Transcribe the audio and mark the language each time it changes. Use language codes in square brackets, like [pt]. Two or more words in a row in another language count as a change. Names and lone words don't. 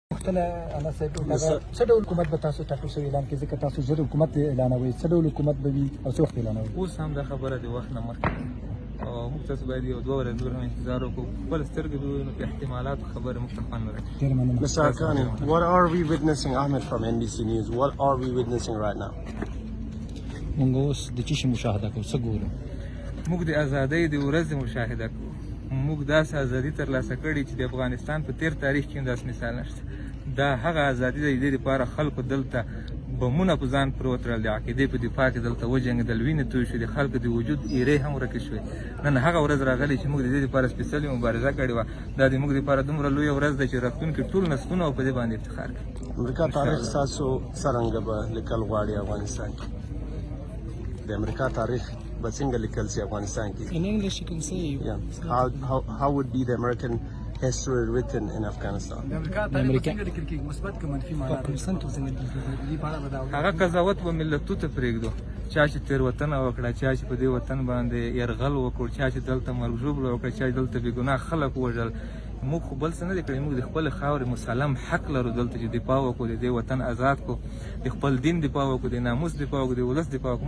[ps] پوښتنه انا صاحب څه ډول حکومت به تاسو ټاکل شوی اعلان کړي ځکه تاسو ژر حکومت اعلانوئ څه ډول حکومت به وي او څه وخت اعلانوئ اوس هم دا خبره د وخت نه مخکې او موږ تاسو باید یو 2 ورځې نور هم انتظار وکړو خپل سترګې ووینو نو په احتمالاتو خبرې موږ ته خوند نه راکوي. ډېر مننه. [en] Mr. Arkani, what are we witnessing? Ahmed from NBC News. What are we witnessing right now? [ps] موږ اوس د چی شي مشاهده کوو څه ګورو؟ موږ د ازادۍ د ورځې مشاهده کوو. موږ داسې ازادي ترلاسه کړې چې د افغانستان په تیر تاریخ کې هم داسې مثال نشته. دا هغه ازادي ده د دې لپاره خلکو دلته بمونه په ځان پر وتړل د عقیدې په دفاع کې دلته وجنګېدل وینې توی شوې د خلکو د وجود ایرې هم ورکې شوې. نن هغه ورځ راغلې چې موږ د دې لپاره سپېڅلې مبارزه کړې وه. دا د موږ لپاره دومره لویه ورځ ده چې راتلونکي ټول نسلونه به په دې باندې افتخار کوي. امریکا تاریخ ستاسو څرنګه به لیکل غواړي افغانستان کې؟ د امریکا تاریخ به څنګه لیکل سي افغانستان کې؟ [en] In English you can say. Yeah. How would be the American history written in Afghanistan? [ps] هغه قضاوت به ملتو ته پرېږدو چا چې تېروتنه وکړه چا چې په دې وطن باندې یرغل وکړ چا چې دلته مرګ ژوبله وکړه چا چې دلته بېګناه خلک ووژل. موږ خو بل څه نه دی کړی. موږ د خپلې خاورې مسلم حق لرو دلته چې دفاع وکړو د دې وطن آزاد کړو د خپل دین دفاع وکړو د ناموس دفاع وکړو د ولس دفاع وکړو.